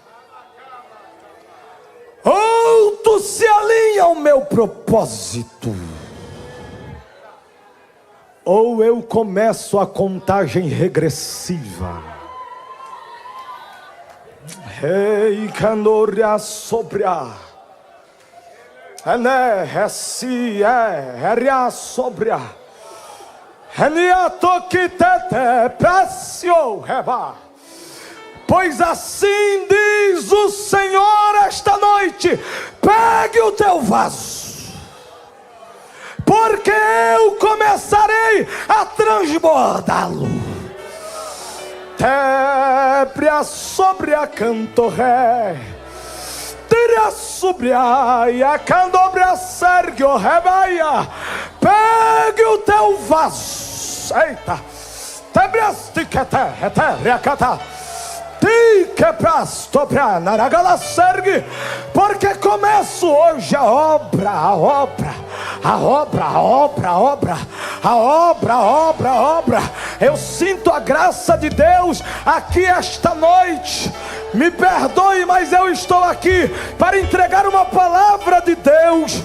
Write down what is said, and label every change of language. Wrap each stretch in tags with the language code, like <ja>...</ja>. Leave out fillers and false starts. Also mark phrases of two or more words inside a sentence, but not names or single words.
<pt>Ou tu se alinha ao meu propósito, ou eu começo a contagem regressiva. Ei, candoria sobria, né, reci, ria sobria, ria toquitete, precio, reba. Pois assim diz o Senhor esta noite: pegue o teu vaso, porque eu começarei a transbordá-lo. Tebria sobre a cantorré, tira sobre a candobria sergio rebaia. Pegue o teu vaso, eita, tebria stiquete, reacata, tique prasto pra naragala sergue, porque começo hoje a obra. Eu sinto a graça de Deus aqui esta noite. Me perdoe, mas eu estou aqui para entregar uma palavra de Deus.</pt>